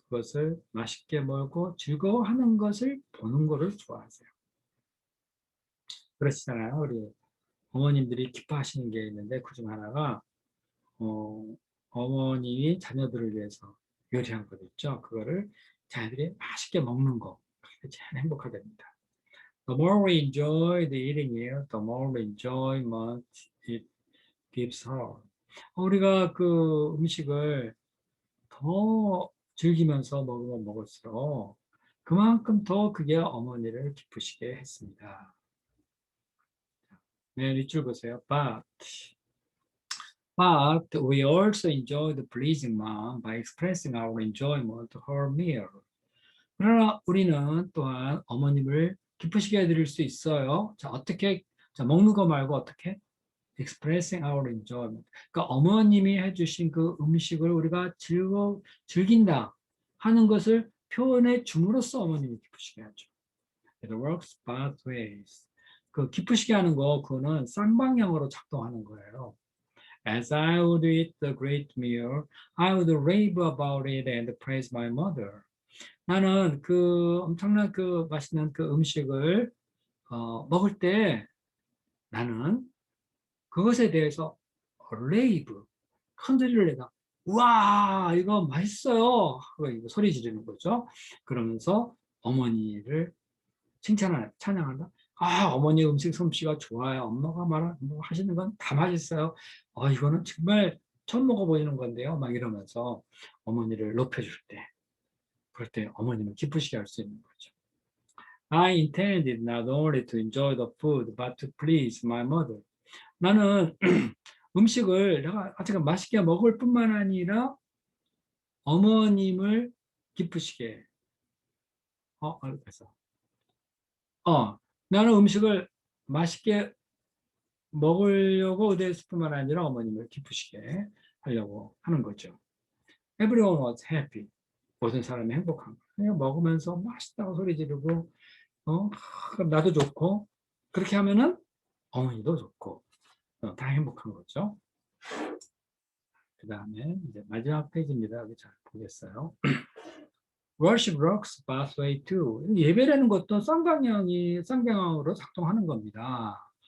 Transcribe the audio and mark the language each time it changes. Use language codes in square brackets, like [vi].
[ko] 그것을 맛있게 먹고 즐거워하는 것을 보는 것을 좋아하세요. 그렇잖아요. 우리 어머님들이 기뻐하시는 게 있는데 그중 하나가 어머님이 자녀들을 위해서 요리한 것 있죠. 그거를 자녀들이 맛있게 먹는 거. 그게 제일 행복하게 됩니다. [en] The more we enjoy the eating it, the more we enjoy it gives her. [ko] 우리가 그 음식을 더 즐기면서 먹으면 먹을수록 그만큼 더 그게 어머니를 기쁘시게 했습니다. 네, 밑줄 보세요. [en] But we also enjoyed pleasing mom by expressing our enjoyment to her meal. [ko] 그러나 우리는 또한 어머님을 기쁘시게 해드릴 수 있어요. 자, 어떻게, 자, 먹는 거 말고 어떻게? [en] expressing our enjoyment. [ko] 그러니까 어머님이 해주신 그 음식을 우리가 즐긴다 하는 것을 표현해 줌으로써 어머님이 기쁘시게 하죠. [en] It works both ways. [ko] 그 기쁘시게 하는 거, 그거는 쌍방향으로 작동하는 거예요. [en] As I would eat the great meal, I would rave about it and praise my mother. [ko] 나는 그 엄청난 그 맛있는 그 음식을 먹을 때 나는 그것에 대해서 레이브, 컨트리를 내가 우와 이거 맛있어요 하고 이거 소리 지르는 거죠. 그러면서 어머니를 찬양한다. 아 어머니 음식 솜씨가 좋아요. 엄마가 뭐 하시는 건 다 맛있어요. 이거는 정말 처음 먹어보이는 건데요. 막 이러면서 어머니를 높여줄 때, 그럴 때 어머님을 기쁘시게 할 수 있는 거죠. [en] I intended not only to enjoy the food, but to please my mother. [ko] 나는 음식을 내가 아직 맛있게 먹을 뿐만 아니라 어머님을 기쁘시게. 그래서 나는 음식을 맛있게 먹으려고 의도했을 뿐만 아니라 어머님을 기쁘시게 하려고 하는 거죠. [en] Everyone was happy. [ko] 모든 사람이 행복한 거. 그냥 먹으면서 맛있다고 소리 지르고, 그럼 나도 좋고, 그렇게 하면은 어머니도 좋고, 다 행복한 거죠. 그 다음에 이제 마지막 페이지입니다. 여기 잘 보겠어요. [en] Worship works both way too. [ko] 예배라는 것도 쌍방향으로 작동하는 겁니다.